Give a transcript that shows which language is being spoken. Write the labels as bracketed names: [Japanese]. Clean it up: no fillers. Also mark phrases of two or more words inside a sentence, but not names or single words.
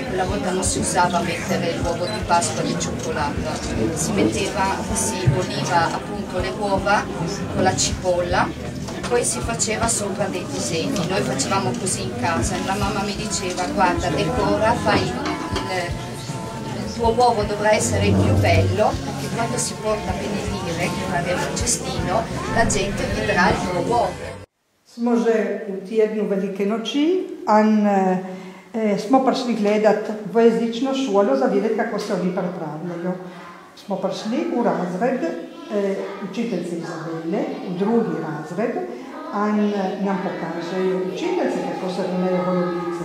[Italian] Quella volta non si usava mettere l'uovo di Pasqua di cioccolato, si boliva appunto le uova con la cipolla, poi si faceva sopra dei disegni. Noi facevamo così in casa e la mamma mi diceva: guarda, decora, fai il tuo uovo dovrà essere più bello, perché quando si porta a benedire, che faremo il cestino, la gente vedrà il tuo uovo. [Slovenian] Smo že v tjednu Velike noči in smo prišli gledati dvojezično šolo za videti, kako se oni pripravljajo. Smo prišli v razred učiteljice Izabele, v drugi razred, in nam pokažejo učiteljice, kako se rumejo golobice.